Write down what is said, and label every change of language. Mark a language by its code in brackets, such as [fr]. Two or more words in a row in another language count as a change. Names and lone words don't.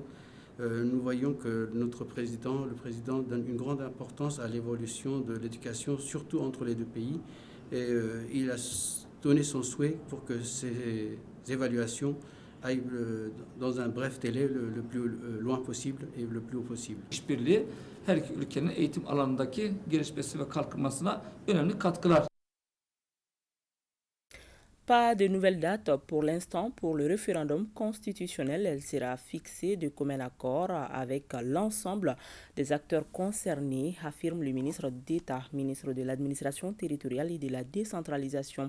[fr] Nous voyons que notre président, le président, donne une grande importance à l'évolution de l'éducation, surtout entre les deux pays. Et il a donné son souhait pour que ces évaluations aillent dans un bref délai le plus loin possible et le plus haut possible. [tr] İşbirliği her iki ülkenin eğitim alanındaki gelişmesi ve kalkınmasına önemli katkılar. [fr] Pas de nouvelle date pour l'instant pour le référendum constitutionnel. Elle sera fixée de commun accord avec l'ensemble des acteurs concernés, affirme le ministre d'État, ministre de l'administration territoriale et de la décentralisation.